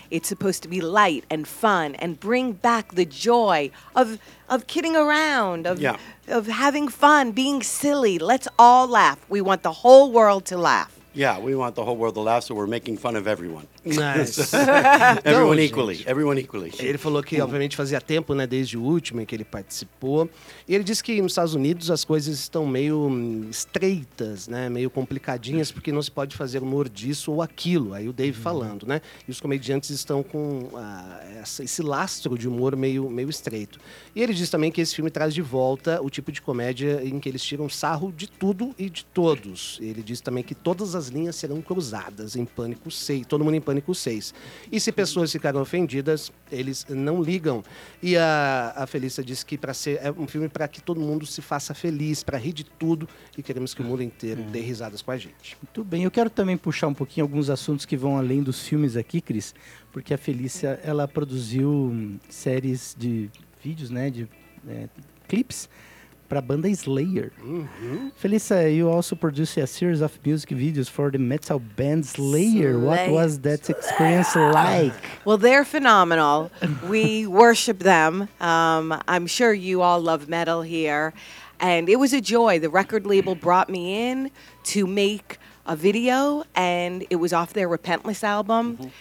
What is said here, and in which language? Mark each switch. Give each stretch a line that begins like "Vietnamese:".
English: It's supposed to be light and fun and bring back the joy of kidding around, of having fun, being silly. Let's all laugh. We want the whole world to laugh. Yeah, we want the whole world to laugh, so we're making fun of everyone. Nice. Everyone então, equally, gente, everyone equally.
Portuguese: Ele falou que, obviamente, fazia tempo, né, desde o último em que ele participou. E ele disse que nos Estados Unidos as coisas estão meio estreitas, né, meio complicadinhas, porque não se pode fazer humor disso ou aquilo. Aí o Dave falando, né? E os comediantes estão com esse lastro de humor meio estreito. E ele diz também que esse filme traz de volta o tipo de comédia em que eles tiram sarro de tudo e de todos. Ele diz também que todas as linhas serão cruzadas em Pânico 6, todo mundo em Pânico 6. E se pessoas ficaram ofendidas, eles não ligam. E a Felícia diz que é um filme para que todo mundo se faça feliz, para rir de tudo, e queremos que o mundo inteiro dê risadas com a gente. Muito bem. Eu quero também puxar um pouquinho alguns assuntos que vão além dos filmes aqui, Cris, porque a Felícia, ela produziu séries de vídeos, né, de clipes, para a banda Slayer.
English: Felícia, you also produced a series of music videos for the metal band Slayer. What was that experience like? Well, they're phenomenal. We worship them. I'm sure you all love metal here. And it was a joy. The record label brought me in to make a video, and it was off their Repentless album.